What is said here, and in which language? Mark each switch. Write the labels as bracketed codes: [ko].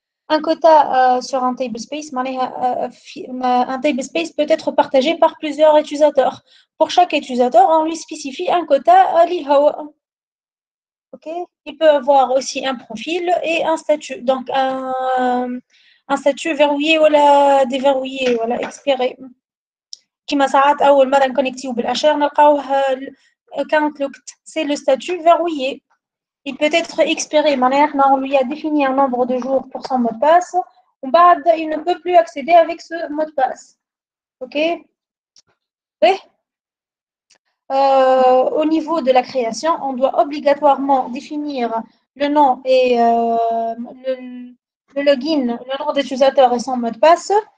[fr] Un quota sur un table space, un table space peut être partagé par plusieurs utilisateurs. Pour chaque utilisateur, on lui spécifie un quota l'IHAO. Ok. Il peut avoir aussi un profil et un statut. Donc, un statut verrouillé ou déverrouillé, voilà, expiré. [ar] كما ساعات أول مرة نكونكتيو بالأشير نلقاوه [en] account locked. [fr] C'est le statut verrouillé. Il peut être expiré. On lui a défini un nombre de jours pour son mot de passe. Il ne peut plus accéder avec ce mot de passe. OK. Oui. Au niveau de la création, on doit obligatoirement définir le nom et le login, le nom d'utilisateur et son mot de passe.